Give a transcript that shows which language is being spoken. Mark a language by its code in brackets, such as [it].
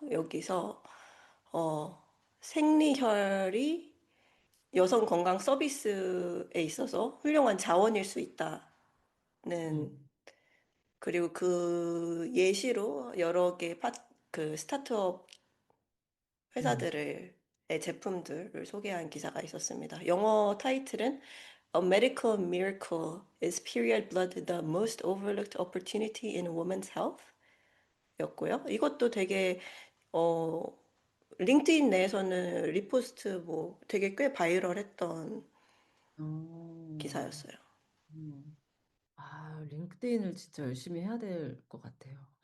[ko] 여기서 생리혈이 여성 건강 서비스에 있어서 훌륭한 자원일 수 있다는 음, 그리고 그 예시로 여러 개 그 스타트업 음, 회사들의 제품들을 소개한 기사가 있었습니다. 영어 타이틀은 [en] A Medical Miracle is Period Blood the Most Overlooked Opportunity in Women's Health? [ko] 였고요. 이것도 되게 어, 링크드인 내에서는 리포스트 뭐 되게 꽤 바이럴했던 어, 기사였어요. 링크드인을 진짜 열심히 해야 될 것 같아요.